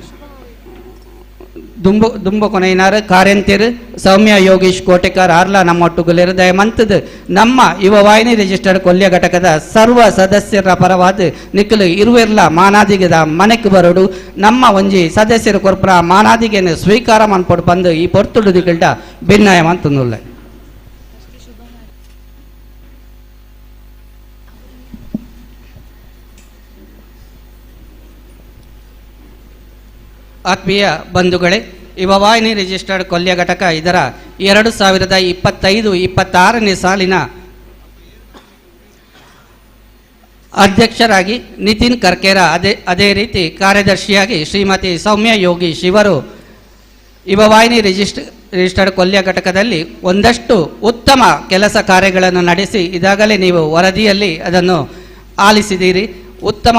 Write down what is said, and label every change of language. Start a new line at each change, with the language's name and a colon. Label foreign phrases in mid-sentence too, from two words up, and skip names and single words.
Tulu: ದುಂಬು ಕೊನೆಯಿನಾರು ಕಾರ್ಯಂತಿರು ಸೌಮ್ಯ ಯೋಗೀಶ್ ಕೋಟೆಕಾರ್ ಆರ್ಲ ನಮ್ಮೊಟ್ಟುಗುಲೇರು ದಯಮಂತದ ನಮ್ಮ ಯುವವಾಹಿನಿ ರಿಜಿಸ್ಟರ್ಡ್ ಕೊಲ್ಯ ಘಟಕದ ಸರ್ವ ಸದಸ್ಯರ ಪರವಾದ ನಿಖಲು ಇರುವೆರ್ಲ ಮಾನಾದಿಗೆದ ಮನೆಗೆ ಬರೋಡು ನಮ್ಮ ಒಂಜಿ ಸದಸ್ಯರು ಕೊರ್ಪುರ ಮಾನಾದಿಗೆನ ಸ್ವೀಕಾರ ಮನ್ಪೊಡು ಬಂದು ಈ ಪೊರ್ತುಡು ದಿಗಲ್ಡ ಭಿನ್ನಯ ಮಂತುನುಲ್ಲ
Kannada: ಆತ್ಮೀಯ ಬಂಧುಗಳೇ ಯುವವಾಹಿನಿ ರಿಜಿಸ್ಟರ್ಡ್ ಕೊಲ್ಯ ಘಟಕ ಇದರ 2025-26 ಸಾಲಿನ ಅಧ್ಯಕ್ಷರಾಗಿ ನಿತಿನ್ ಕರ್ಕೇರ ಅದೇ ರೀತಿ ಕಾರ್ಯದರ್ಶಿಯಾಗಿ ಶ್ರೀಮತಿ ಸೌಮ್ಯ ಯೋಗೀಶ್ ಇವರು ಯುವವಾಹಿನಿ ರಿಜಿಸ್ಟರ್ಡ್ ಕೊಲ್ಯ ಘಟಕದಲ್ಲಿ ಒಂದಷ್ಟು ಉತ್ತಮ ಕೆಲಸ ಕಾರ್ಯಗಳನ್ನು ನಡೆಸಿ ಇದಾಗಲೇ ನೀವು ವರದಿಯಲ್ಲಿ ಅದನ್ನು ಆಲಿಸಿದ್ದೀರಿ.